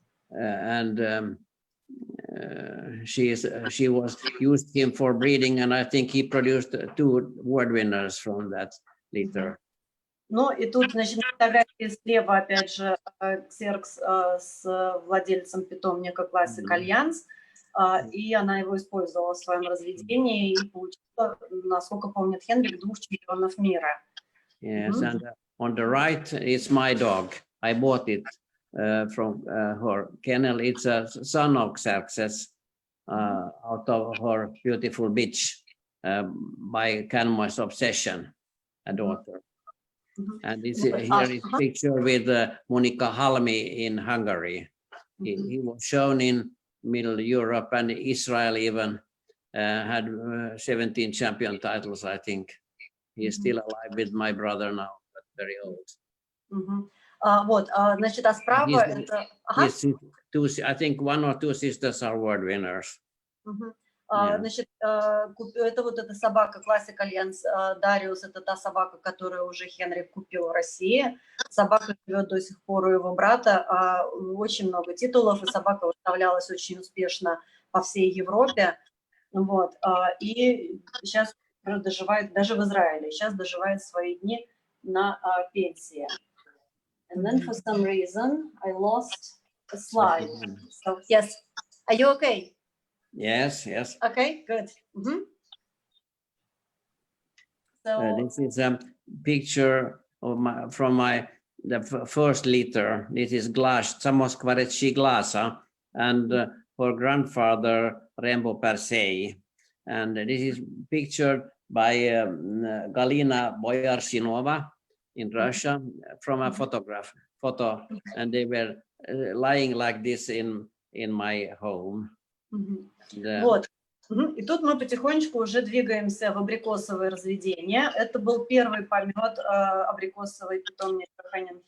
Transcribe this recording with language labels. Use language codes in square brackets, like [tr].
[en] And she used him for breeding, and I think he produced 2 award winners from that litter. [ru] Ну и тут, значит, на фотографии слева, опять же, Ксеркс с владельцем питомника Classic Alliance, и она его использовала в своем разведении и получила, насколько помнит Хенрик, 2 чемпионов мира. [en] Yes, and on the right is my dog. I bought it from her kennel. It's a son of Xerxes out of her beautiful bitch by Kanmo's obsession, a daughter. And here is a picture with Monika Halmi in Hungary. He was shown in Middle Europe, and Israel even had 17 champion titles, I think. He is still alive with my brother now, but very old. [ru] Вот, значит, а справа это... [en] I think 1 or 2 sisters are world winners. [ru] Значит, это вот эта собака Classic Alliance Darius, это та собака, которую уже Хенрик купил в России. Собака живет до сих пор у его брата, очень много титулов, и собака выставлялась очень успешно по всей Европе. Вот, и сейчас доживает, даже в Израиле, сейчас доживает свои дни на пенсии. [en] And then for some reason I lost a slide. So yes, are you okay? Yes. Okay, good. So this is a picture of from the first litter. This is Glass, Samoskvaretsi Glasa, and her grandfather Rembo Persei. And this is pictured by Galina Boyarsinova in Russia from a photo, and they were lying like this in my home. [ru] Вот. И тут мы потихонечку уже двигаемся в абрикосовое разведение. Это был первый помет абрикосовой питомника Henric.